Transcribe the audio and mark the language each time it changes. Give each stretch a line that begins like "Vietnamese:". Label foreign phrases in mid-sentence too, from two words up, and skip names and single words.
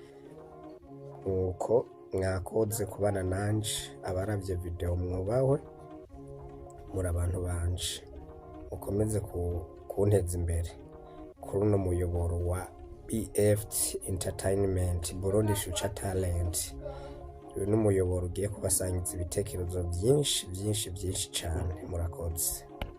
Rundi: Nuko mwakoze kubana nanje, abaravye video mwubahwe, muri abantu banje, ukomeze kunteza imbere kuri uno muyoboro wa BFT Entertainment, Burundi Future Talent. Uyu n'umuyoboro ugiye kubasangiza ibitekerezo byinshi cyane. Murakoze.